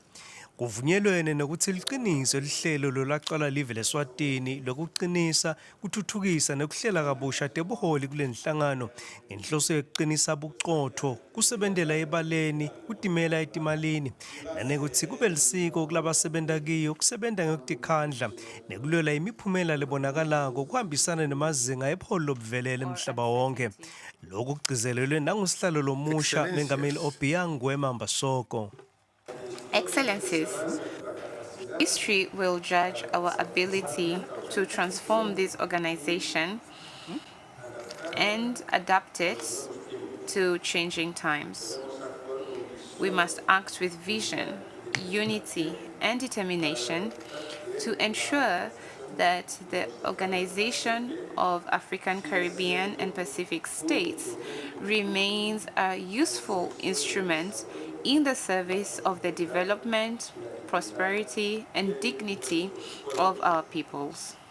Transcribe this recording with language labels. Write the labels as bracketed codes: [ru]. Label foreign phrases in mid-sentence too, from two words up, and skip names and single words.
[ss] Kuvunyelwene nokuthi liqiniso lihlelo lolaqala live leSwatini lokuqinisa kuthuthukisa nekuhlela kabusha tebuholi kule nhlangano ngenhloso yokuqinisa buqotho kusebentela ebaleni kutimela etimalini nanekuthi kube lisiko kulabasebenta kiyo kusebenta ngekutikhandla nekulwela imiphumela lebonakalako kuhambisana nemazinga ebuholi lobuvelele emhlaba wonke. Lokhu kugcizelelwe nangusihlalo lomusha mengameli Obiang Nguema Mbasoko. [en] Excellencies, history will judge our ability to transform this organization and adapt it to changing times. We must act with vision unity and determination to ensure that the Organization of African, Caribbean, and Pacific States remains a useful instrument in the service of the development, prosperity, and dignity of our peoples.